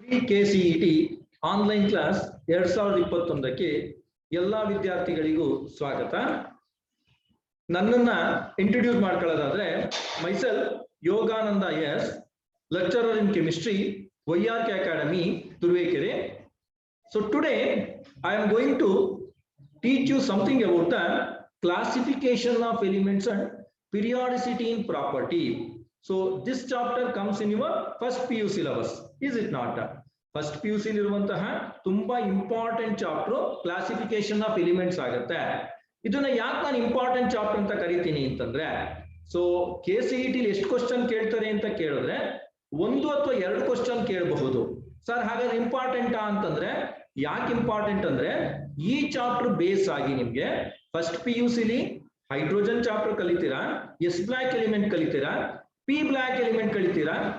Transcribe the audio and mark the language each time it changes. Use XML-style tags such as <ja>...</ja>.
<kn>KCET online class 2021ಕ್ಕೆ ಎಲ್ಲಾ ವಿದ್ಯಾರ್ಥಿಗಳಿಗೂ ಸ್ವಾಗತ. ನನ್ನನ್ನ introduce ಮಾಡ್ಕೊಳ್ಳೋದಾದ್ರೆ</kn> <en>myself Yogananda S, lecturer in chemistry,</en> <kn>YRK Academy, Turuvekere.</kn> <en>So today I am going to teach you something about the classification of elements and periodicity in property. So this chapter comes in your first PU syllabus, is it not?</en> <kn>First PU ಇರುವಂತಹ ತುಂಬಾ important chapter classification of elements ಆಗುತ್ತೆ. ಇದನ್ನ ಯಾಕೆ ನಾನು important chapter ಅಂತ ಕರಿತೀನಿ ಅಂತಂದ್ರೆ, so KCET ಎಷ್ಟು ಕ್ವಶನ್ ಕೇಳ್ತಾರೆ ಅಂತ ಕೇಳಿದ್ರೆ 1 ಅಥವಾ 2 ಕ್ವಶನ್ ಕೇಳಬಹುದು. ಸರ್ ಹಾಗಾದ್ರೆ ಇಂಪಾರ್ಟೆಂಟಾ ಅಂತಂದ್ರೆ ಯಾಕೆ ಇಂಪಾರ್ಟೆಂಟ್ ಅಂದ್ರೆ, ಈ ಚಾಪ್ಟರ್ ಬೇಸ್ ಆಗಿ ನಿಮ್ಗೆ first PUC hydrogen chapter ಕಲಿತೀರಾ, S block element ಕಲಿತೀರಾ, P block element ಕಲಿತೀರಾ.</kn>